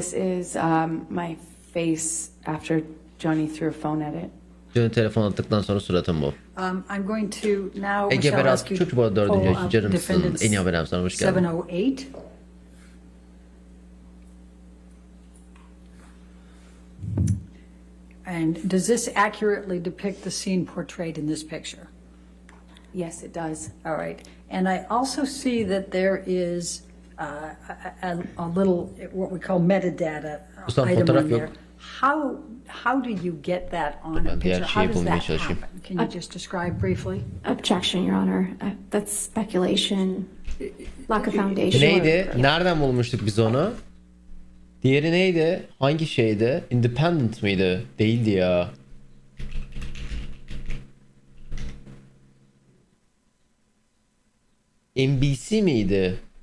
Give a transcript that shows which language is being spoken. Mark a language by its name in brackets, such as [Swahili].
[English] This is my face after Johnny threw a phone at it. [Turkish] Johnny telefon attıktan sonra suratım bu. [English] I'm going to now [Turkish] Ege Berat çok bu 4. canımsın. En iyi abonem, hoş geldin. [English] 708. And does this accurately depict the scene portrayed in this picture? Yes, it does. All right. And I also see that there is a little, what we call metadata item on there. How do you get that on a picture? How does that happen? Can you just describe briefly? Objection, Your Honor. That's speculation. Lack of foundation. [Turkish] Neydi? Nereden bulmuştuk biz onu? Diğeri neydi? Hangi şeydi? Independent mıydı? Değildi ya. NBC miydi?